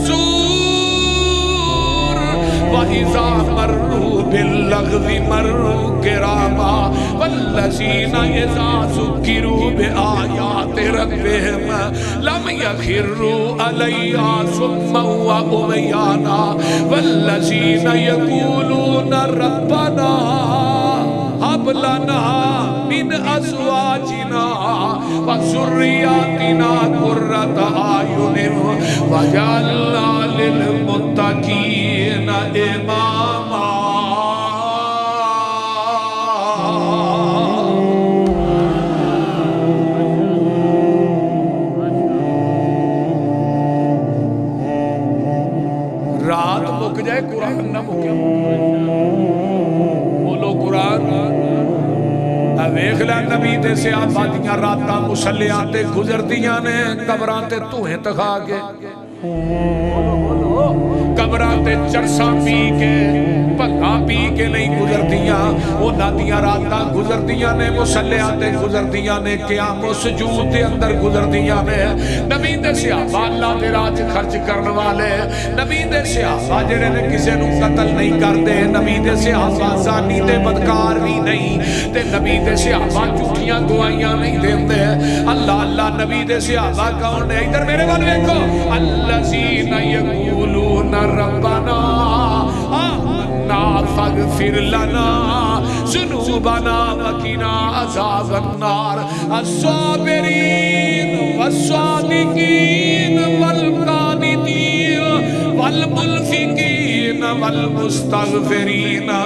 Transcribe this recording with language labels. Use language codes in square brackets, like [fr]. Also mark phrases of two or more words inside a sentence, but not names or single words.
[ar] الزُّورَ وَإِذَا مَرُّوا بِاللَّغْوِ مَرُّوا كِرَامًا وَالَّذِينَ إِذَا ذُكِّرُوا بِآيَاتِ رَبِّهِمْ لَمْ يَخِرُّوا عَلَيْهَا صُمًّا وَعُمْيَانًا وَالَّذِينَ يَقُولُونَ رَبَّنَا هب لنا من أزواجنا وذرياتنا قرة أعين واجعلنا للمتقين إماما [pa] رات مک جائے قرآن نہ مکے بولو قرآن ویکھ لے نبی دے صحابہ دیاں راتاں مسلیاں تے گزردیاں نے قبراں تے دھوئیں تکھا کے قبراں تے چرساں پی کے پگا پی کے نہیں گزردیاں انہاں دیاں راتاں گزردیاں نے مسلیاں تے گزردیاں نے قیام و سجود دے اندر گزردیاں نے نبی دے صحابہ اللہ دے راہ خرچ کرن والے نبی دے صحابہ جڑے نے کسے نو قتل نہیں کردے نبی دے صحابہ زانی تے بدکار بھی نہیں تے نبی دے صحابہ جھوٹیاں گواہیاں نہیں دیندے اللہ اللہ نبی دے صحابہ کون ہے ادھر میرے وال دیکھو [ar] الذین یقولون ربنا آمنا فاغفر لنا ذنوبنا وقنا عذاب النار الصابرین والصادقین والقانتین والمنفقین والمستغفرین